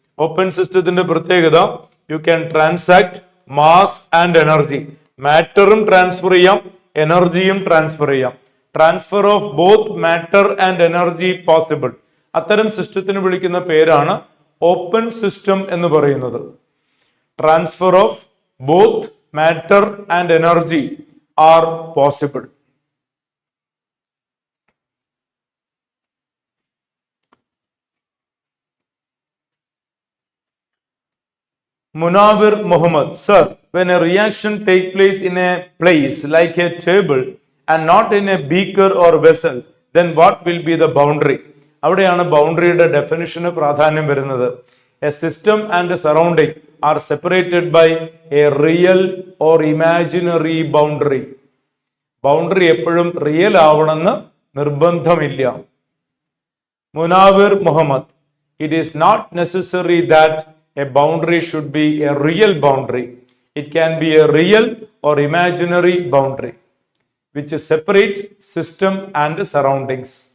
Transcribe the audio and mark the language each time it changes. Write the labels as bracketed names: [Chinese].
[Malayalam] Open സിസ്റ്റത്തിന്റെ പ്രത്യേകത, [English] You can transact mass and energy. [Malayalam] മാറ്ററും transfer ചെയ്യാം, എനർജിയും ട്രാൻസ്ഫർ ചെയ്യാം. [English] Transfer of both matter and energy possible. [Malayalam] അത്തരം സിസ്റ്റത്തിന് വിളിക്കുന്ന പേരാണ് ഓപ്പൺ സിസ്റ്റം എന്ന് പറയുന്നത്. [English] Transfer of both matter and energy are possible. Munawir Muhammad, sir, when a reaction take place in a place like a table and not in a beaker or vessel, then what will be the boundary? [Malayalam] അവിടെയാണ് ബൗണ്ടറിയുടെ definition പ്രാധാന്യം വരുന്നത്. [English] A system and surrounding are separated by a real or imaginary boundary. [Malayalam] Boundary എപ്പോഴും real ആവണമെന്ന് നിർബന്ധമില്ല. [English] Munawir Muhammad, it is not necessary that a boundary should be a real boundary. It can be a real or imaginary boundary which separate system and surroundings.